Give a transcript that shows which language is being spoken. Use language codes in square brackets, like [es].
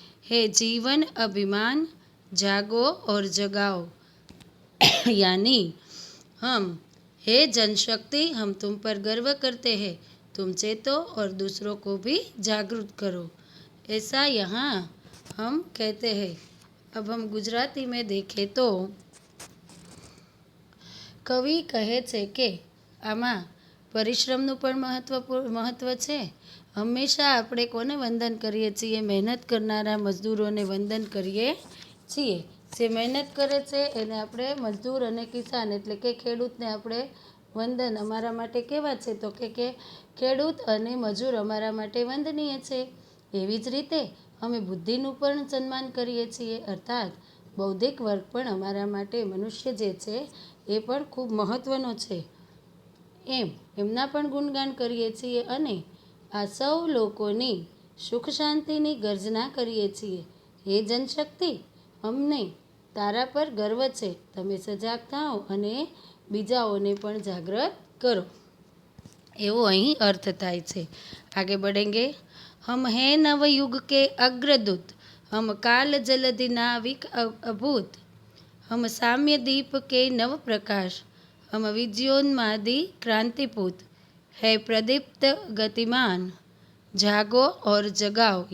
[hi] हे जीवन अभिमान जागो और जगाओ यानी हम, हे जनशक्ति, हम तुम पर गर्व करते हैं, तुम चेतो और दूसरों को भी जागरूक करो। ऐसा यहाँ हम कहते हैं। अब हम गुजराती में देखें तो [gu] કવિ કહે છે કે આમાં પરિશ્રમનું પણ મહત્વ છે। હંમેશા આપણે કોને વંદન કરીએ છીએ, મહેનત કરનારા મજદૂરોને વંદન કરીએ છીએ। જે મહેનત કરે છે એને આપણે મજદૂર અને કિસાન એટલે કે ખેડૂતને આપણે વંદન, અમારા માટે કેવા છે તો કે ખેડૂત અને મજૂર અમારા માટે વંદનીય છે। એવી જ રીતે અમે બુદ્ધિનું પણ સન્માન કરીએ છીએ। અર્થાત બૌદ્ધિક વર્ગ પણ અમારા માટે, મનુષ્ય જે છે એ પણ ખૂબ મહત્ત્વનો છે, એમના પણ ગુણગાન કરીએ છીએ અને આ સૌ લોકોની સુખ શાંતિની ગર્જના કરીએ છીએ। હે જનશક્તિ, અમને તારા પર ગર્વ છે, તમે સજાગ થાઓ અને બીજાઓને પણ જાગૃત કરો, એવો અહીં અર્થ થાય છે। [hi] આગે बढ़ेंगे। हम हैं नवयुग के अग्रदूत, हम काल जलधि नाविक अभूत, हम साम्य दीप के नव प्रकाश, हम विजयोन्मादी क्रांतिपूत, है प्रदीप्त गतिमान जागो और जगाओ।